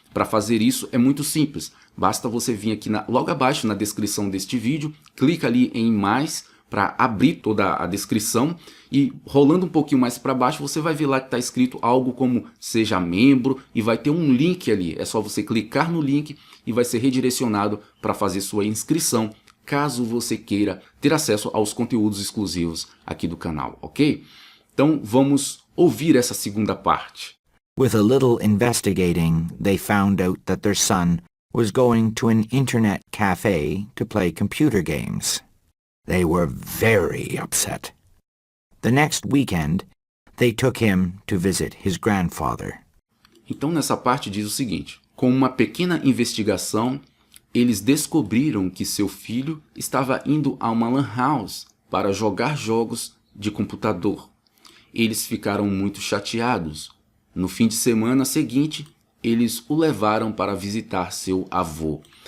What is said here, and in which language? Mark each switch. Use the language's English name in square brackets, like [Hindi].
[Portuguese] Para fazer isso é muito simples, basta você vir aqui logo abaixo na descrição deste vídeo, clica ali em mais para abrir toda a descrição e rolando um pouquinho mais para baixo você vai ver lá que está escrito algo como seja membro e vai ter um link ali, é só você clicar no link e vai ser redirecionado para fazer sua inscrição, caso você queira ter acesso aos conteúdos exclusivos aqui do canal, ok? Então vamos ouvir essa segunda parte. [English] With a little investigating, they found out that their son was going to an internet cafe to play computer games. They were very upset. The next weekend, they took him to visit his grandfather. [Portuguese] Então nessa parte diz o seguinte: com uma pequena investigação, eles descobriram que seu filho estava indo a uma lan house para jogar jogos de computador. Eles ficaram muito chateados. No fim de semana seguinte, eles o levaram para visitar seu avô.